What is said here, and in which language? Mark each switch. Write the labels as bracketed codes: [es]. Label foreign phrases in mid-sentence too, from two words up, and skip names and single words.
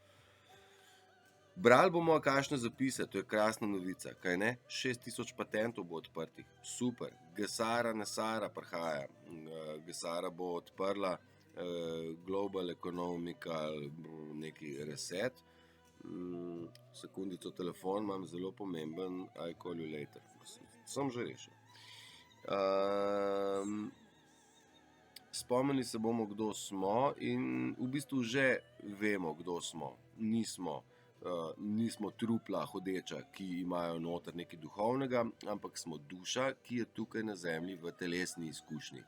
[sl] Brali bomo akašne zapise, to je krasna novica, kaj ne? 6000 patentov bo odprtih, super. Gesara Nesara prihaja, Gesara bo odprla [en] Global Economical [sl] neki reset. Sekundico, telefon imam zelo pomemben, [en] I call you later. [sl] Sem že rešil. Spomnili se bomo, kdo smo, in v bistvu že vemo, kdo smo. Nismo trupla hodeča, ki imajo noter nekaj duhovnega, ampak smo duša, ki je tukaj na zemlji v telesni izkušnji.